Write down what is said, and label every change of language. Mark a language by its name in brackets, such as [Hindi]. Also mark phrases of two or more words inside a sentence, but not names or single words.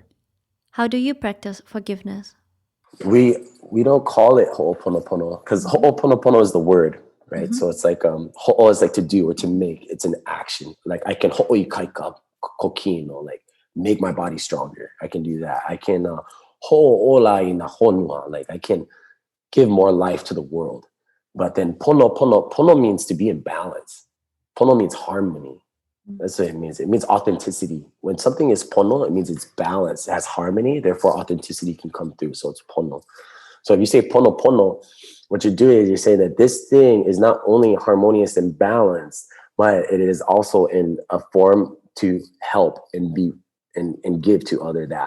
[English] How do you practice forgiveness? We don't call it ho'oponopono because ho'oponopono is the word, right? So it's like ho'o is like to do or to make. It's an action. Like I can [Hawaiian] ho'oikaika kokino, [English] like make my body stronger. I can do that. I can [Hawaiian] ho'olai na honua, [English] like I can give more life to the world. But then pono means to be in balance. Pono means harmony. That's what it means. It means authenticity. When something is pono, it means it's balanced, it has harmony, therefore authenticity can come through. So it's pono. So if you say pono, what you're doing is you're saying that this thing is not only harmonious and balanced, but it is also in a form to help and be and give to other that.